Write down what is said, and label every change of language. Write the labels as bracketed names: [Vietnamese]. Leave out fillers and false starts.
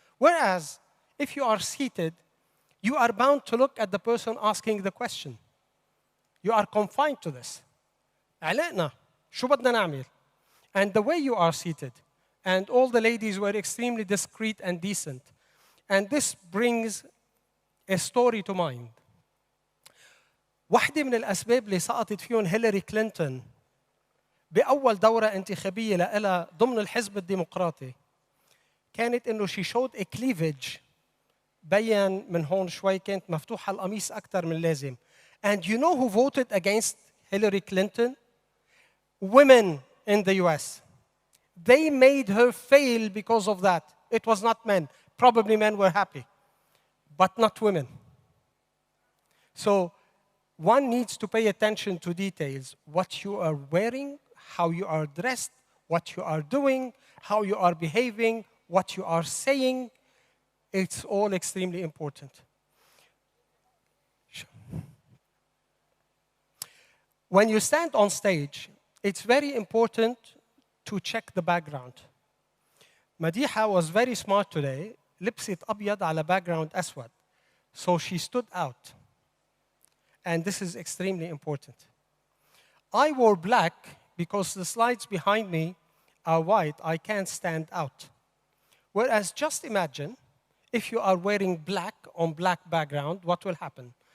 [English] Whereas, if you are seated, you are bound to look at the person asking the question. You are confined to this. [Arabic] علقنا شو بدنا نعمل? [English] And the way you are seated, and all the ladies were extremely discreet and decent. And this brings a story to mind. [Arabic] واحدة من الأسباب اللي سقطت فيهم هيلاري كلينتون بأول دورة انتخابية لها ضمن الحزب الديمقراطي كانت إنه [English] she showed a cleavage [Arabic] بين من هون شوي كانت مفتوحة القميص أكثر من اللازم. [English] And you know who voted against Hillary Clinton? Women in the US. They made her fail because of that. It was not men. Probably men were happy, but not women. So one needs to pay attention to details. What you are wearing, how you are dressed, what you are doing, how you are behaving, what you are saying. It's all extremely important. When you stand on stage, it's very important to check the background. Madiha was very smart today. [Arabic] لبست أبيض على background أسود. [English] So she stood out. And this is extremely important. I wore black because the slides behind me are white. I can't stand out. Whereas just imagine if you are wearing black on black background, what will happen?